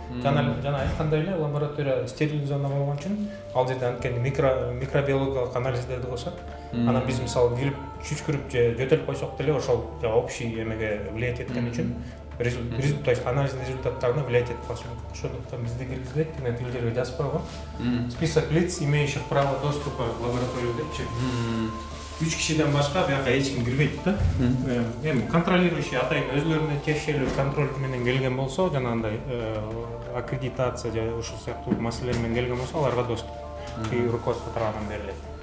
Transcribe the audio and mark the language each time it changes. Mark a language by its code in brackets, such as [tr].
[ky] Жана айткандай эле лаборатория стерил зона болгон үчүн ал жерде анткени микробиологиялык анализдерди кылышат. Анан биз мисалы кирип чүчкүрүп же жөтөлүп койсок деле ошол общий эмеге влиять эткени үчүн то есть анализдин результаттарына влиять этип калышы мүмкүн. Ошондуктан бизди киргизбейт, мен тил жерге жазып койгом. [ru] Список лиц, имеющих право доступа к лаборатории [ky] депчи. 3 кишиден башка бияка эч ким кирбейт да. Эми контролирующий атайын өзлөрүнө тиешелүү контроль менен келген болсо, жанагындай аккредитация же ушул сыяктуу маселелер менен келген болсо, аларга доступ руководство тарабынан берилет.